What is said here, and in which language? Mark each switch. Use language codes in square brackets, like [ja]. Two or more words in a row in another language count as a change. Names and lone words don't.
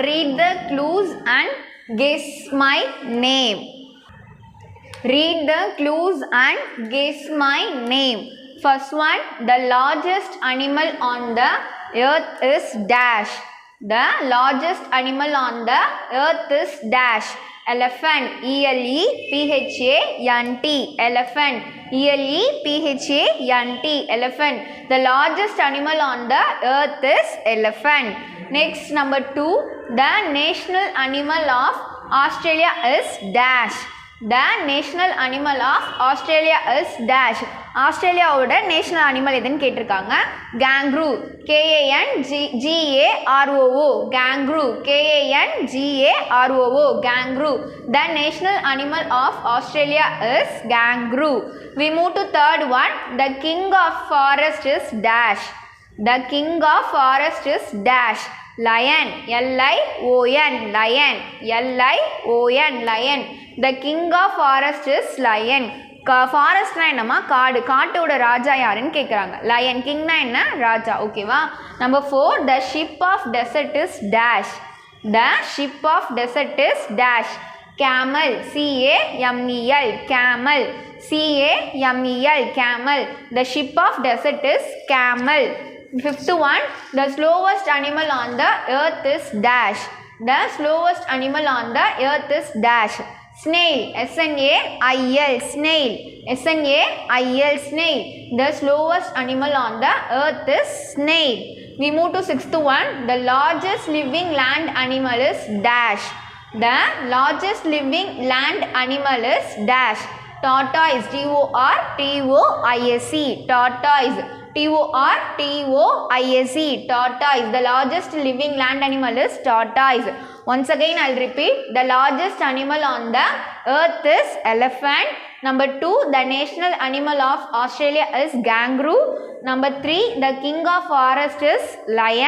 [en] Read the clues and guess my name. Read the clues and guess my name. First one, the largest animal on the earth is dash. The largest animal on the earth is dash. Elephant. E-L-E-P-H-A-N-T. Elephant. E-L-E-P-H-A-N-T. Elephant. The largest animal on the earth is elephant. Next, number 2, the national animal of Australia is dash. The national animal of Australia is dash. [ta] ஆஸ்திரேலியாவோட [en] national animal [ta] எதுன்னு கேட்டிருக்காங்க. [en] கேங்க்ரூ. K-A-N-G-A-R-O-O. கேங்க்ரூ. K-A-N-G-A-R-O-O. கேங்க்ரூ. The national animal of Australia is kangaroo. We move to third one. The king of forest is dash. The king of forest is dash. Lion. L-I-O-N. Lion. L-I-O-N. Lion. The king of forest is lion. [ta] ஃபாரஸ்ட்னா என்னம்மா? காடு. காட்டோட ராஜா யாருன்னு கேட்குறாங்க. லயன். கிங்னா என்ன? ராஜா. ஓகேவா? [en] நம்பர் 4, The ship of desert is dash. The ship of desert is dash. camel. C-A-M-E-L. camel. C-A-M-E-L. camel. The ship of desert is camel. Fifth one, the slowest animal on the earth is dash. The slowest animal on the earth is dash. Snail. S-N-A-I-L. Snail. S-N-A-I-L. Snail. The slowest animal on the earth is snail. We move to sixth one. The largest living land animal is dash. The largest living land animal is dash. Tortoise. T-O-R-T-O-I-S-E. Tortoise. T-O-R-T-O-I-S-E. Tortoise. The largest living land animal is tortoise. Once again I will repeat. The largest animal on the earth is elephant. Number 2, the national animal of Australia is kangaroo. Number 3, the king of forest is lion.